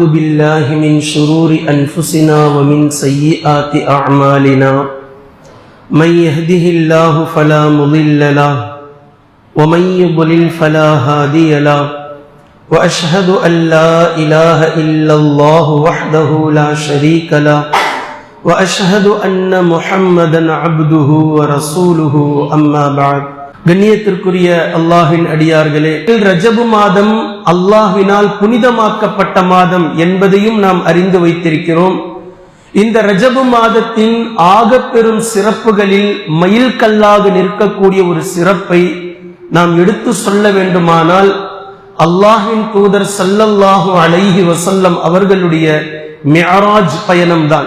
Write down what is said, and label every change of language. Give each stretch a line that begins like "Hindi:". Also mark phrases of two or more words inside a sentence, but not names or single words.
Arabic: بالله من شرور أنفسنا ومن سيئات أعمالنا من يهده الله فلا مضل له ومن يضلل فلا هادي له وأشهد أن لا إله إلا الله وحده لا شريك له وأشهد أن محمدا عبده ورسوله أما بعد.
Tamil: கண்ணியத்திற்குரிய அல்லாஹ்வின் அடியார்களே, ரஜபு மாதம் அல்லாஹ்வினால் புனிதமாக்கப்பட்ட மாதம் என்பதையும் நாம் அறிந்து வைத்திருக்கிறோம். இந்த ரஜபு மாதத்தின் ஆக பெரும் சிறப்புகளில் மைல்கல்லாக நிற்கக்கூடிய ஒரு சிறப்பை நாம் எடுத்து சொல்ல வேண்டுமானால் அல்லாஹ்வின் தூதர்
Arabic: صلى الله عليه وسلم
Tamil: அவர்களுடைய மிஅராஜ் பயணம்தான்.